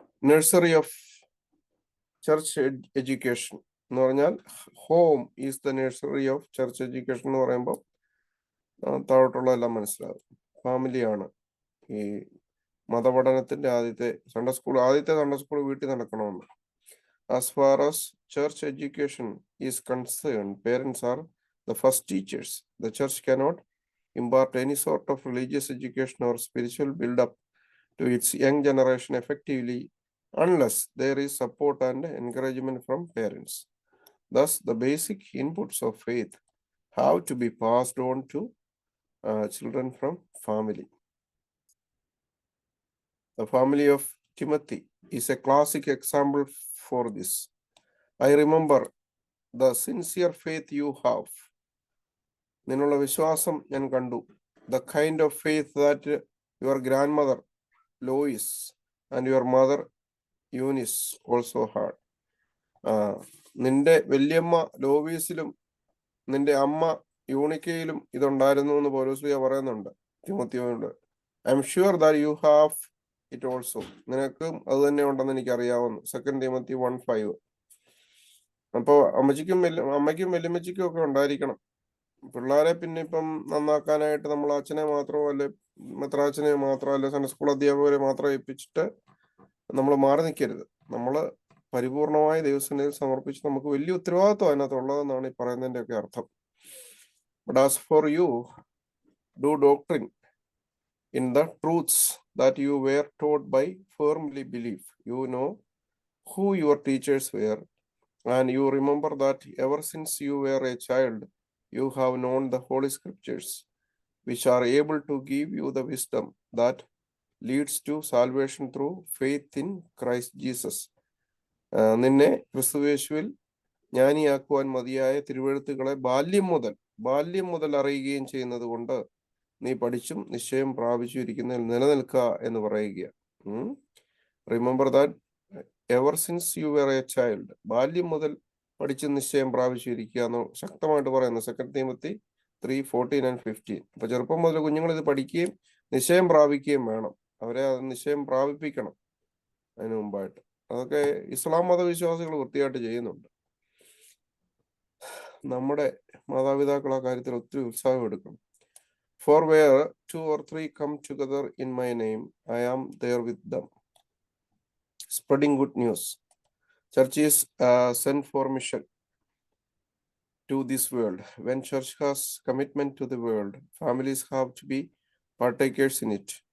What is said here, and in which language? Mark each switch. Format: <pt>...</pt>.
<en>Nursery of church education</en> <ml>എന്ന് പറഞ്ഞാൽ</ml> <en>home is the nursery of church education</en> <ml>എന്ന് പറയുമ്പോൾ താഴോട്ടുള്ള എല്ലാം മനസ്സിലാകും. ഫാമിലിയാണ് ഈ മതപഠനത്തിന്റെ ആദ്യത്തെ സൺഡേ സ്കൂൾ വീട്ടിൽ നടക്കണമെന്ന്.</ml> <en>As far as church education is concern, parents are the first teachers. The church cannot impart any sort of religious education or spiritual build-up to its young generation effectively unless there is support and encouragement from parents. Thus, the basic inputs of faith have to be passed on to children from family. The family of Timothy is a classic example for this. I remember the sincere faith you have.</en> <ml>നിന്നുള്ള വിശ്വാസം ഞാൻ കണ്ടു.</ml> <en>The kind of faith that your grandmother Lois and your mother Eunice also had.</en> <ml>നിന്റെ വല്യമ്മ ലോവീസിലും നിന്റെ അമ്മ യൂണിക്കയിലും ഇതുണ്ടായിരുന്നു എന്ന് പൗലോസ് പറയുന്നുണ്ട് തിമോത്തിയോട്.</ml> <en>I am sure that you have it also.</en> <ml>നിനക്കും അത് തന്നെ ഉണ്ടെന്ന് എനിക്ക് അറിയാവുന്നു. 2 Timothy 1:5. അപ്പോ അമ്മയ്ക്കും വല്യമ്മച്ചിക്കും ഒക്കെ ഉണ്ടായിരിക്കണം. പിള്ളേരെ പിന്നെ ഇപ്പം നന്നാക്കാനായിട്ട് നമ്മൾ അച്ഛനെ മാത്രമോ അല്ലെ മെത്രാച്ചനെ മാത്രമോ അല്ലെ സൺഡേ സ്കൂൾ അധ്യാപകരെ മാത്രം ഏൽപ്പിച്ചിട്ട് നമ്മൾ മാറി നിൽക്കരുത്. നമ്മൾ പരിപൂർണമായി ദൈവസന്നിധിയിൽ സമർപ്പിച്ച് നമുക്ക് വലിയ ഉത്തരവാദിത്വം അതിനകത്തുള്ളതെന്നാണ് ഈ പറയുന്നതിന്റെ ഒക്കെ അർത്ഥം.</ml> <en>But as for you do doctrine in the truths that you were taught by firmly belief. You know who your teachers were, and you remember that ever since you were a child, you have known the Holy Scriptures, which are able to give you the wisdom that leads to salvation through faith in Christ Jesus.</en> <ml>നിന്നെ ക്രിസ്തുയേശുവിൽ ജ്ഞാനിയാക്കുവാൻ മതിയായ തിരുവെഴുത്തുകളെ ബാല്യം മുതൽ അറിയുകയും ചെയ്യുന്നത് കൊണ്ട് നീ പഠിച്ചും നിശ്ചയം പ്രാപിച്ചിരിക്കുന്നതിൽ നിലനിൽക്കുക എന്ന് പറയുക.</ml> <en>Remember that ever since you were a child.</en> <ml>ബാല്യം മുതൽ പഠിച്ചും നിശ്ചയം പ്രാപിച്ചിരിക്കുക എന്ന് ശക്തമായിട്ട് പറയുന്നു 2 Timothy 3:14-15. അപ്പൊ ചെറുപ്പം മുതൽ കുഞ്ഞുങ്ങൾ ഇത് പഠിക്കുകയും നിശ്ചയം പ്രാപിക്കുകയും വേണം. അവരെ അത് നിശ്ചയം പ്രാപിപ്പിക്കണം അതിനു മുമ്പായിട്ട്. അതൊക്കെ ഇസ്ലാം മതവിശ്വാസികൾ വൃത്തിയായിട്ട് ചെയ്യുന്നുണ്ട്. നമ്മുടെ മാതാപിതാക്കൾ ആ കാര്യത്തിൽ ഒത്തിരി ഉത്സാഹം എടുക്കണം.</ml> <en>For where 2 or 3 come together in my name, I am there with them. Spreading good news. Church is sent for mission to this world. When church has commitment to the world, families have to be partakers in it.</en>